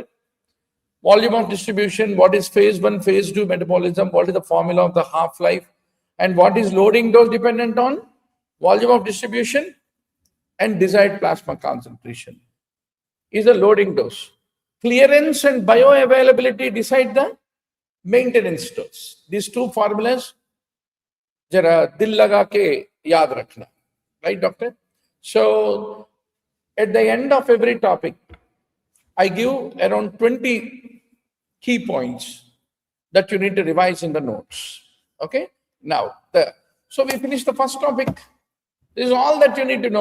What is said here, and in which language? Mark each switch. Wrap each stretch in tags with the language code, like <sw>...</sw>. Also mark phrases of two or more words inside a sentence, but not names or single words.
<en>Volume of distribution, what is phase 1, phase 2 metabolism, what is the formula of the half-life, and what is loading dose dependent on volume of distribution and desired plasma concentration is the loading dose. Clearance and bioavailability decide the maintenance dose. These two formulas,</en> <hi>ज़रा दिल लगा के याद रखना.</hi> <en>Right, doctor? So, at the end of every topic, I give around 20 key points that you need to revise in the notes. Okay? Now, so we finished the first topic. This is all that you need to know.</en>